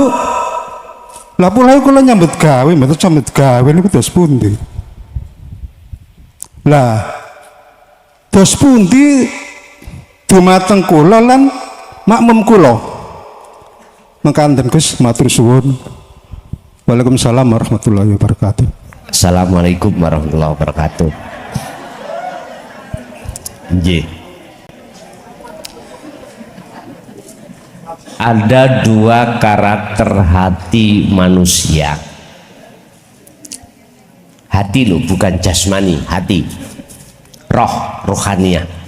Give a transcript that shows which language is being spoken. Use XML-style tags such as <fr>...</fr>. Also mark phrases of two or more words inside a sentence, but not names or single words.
<jv>Lah pula kula nyambut gawe, mboten nyambut gawe niku dos pundi? Lah dos pundi dumateng kula lan makmum kula. Mangkanten Gus matur suwun.</jv> <ar>وعليكم السلام ورحمة الله وبركاته. السلام عليكم ورحمة الله وبركاته.</ar> <jv>Nggih.</jv> <id>Ada dua karakter hati manusia. Hati loh, bukan jasmani, hati. Roh, rohaniah.</id>